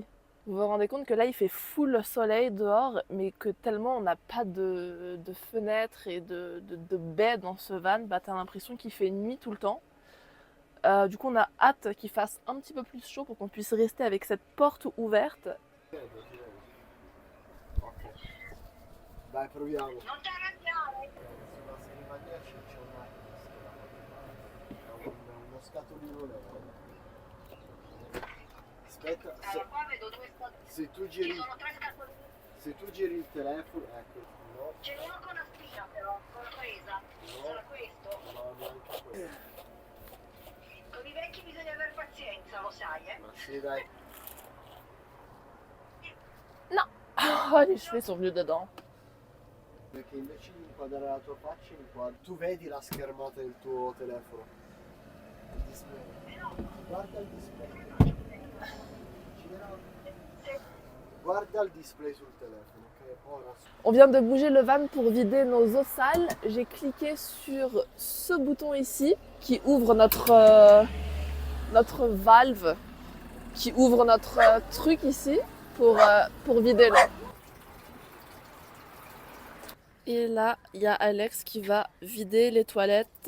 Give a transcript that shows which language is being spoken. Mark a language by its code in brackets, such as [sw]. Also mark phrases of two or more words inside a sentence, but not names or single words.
[fr] Vous vous rendez compte que là, il fait full soleil dehors, mais que tellement on n'a pas de fenêtres et de baies dans ce van, bah t'as l'impression qu'il fait nuit tout le temps. Du coup, on a hâte qu'il fasse un petit peu plus chaud pour qu'on puisse rester avec cette porte ouverte. [it] Dai, proviamo. Non ti arrabbiare! Sulla scrivania c'è uno scatolino nero. Aspetta, Allora, qua vedo due se tu Ci giri, sono 3 scatoline. se tu giri il telefono, ecco, no, Ce n'è uno con una spina però, con la presa. Sarà questo? no, neanche quello. Con i vecchi bisogna avere pazienza, lo sai, eh? Ma sì, dai. [fr] Oh, les cheveux sont venus dedans. [it] Perché invece di inquadrare la tua faccia, tu vedi la schermata del tuo telefono. Il display. Guarda il display. Gira. guarda il display sul telefono, ok? Ora [fr] On vient de bouger le van pour vider nos eaux sales. J'ai cliqué sur ce bouton ici qui ouvre notre valve, qui ouvre notre truc ici pour vider l'eau. Et là, il y a Alex qui va vider les toilettes.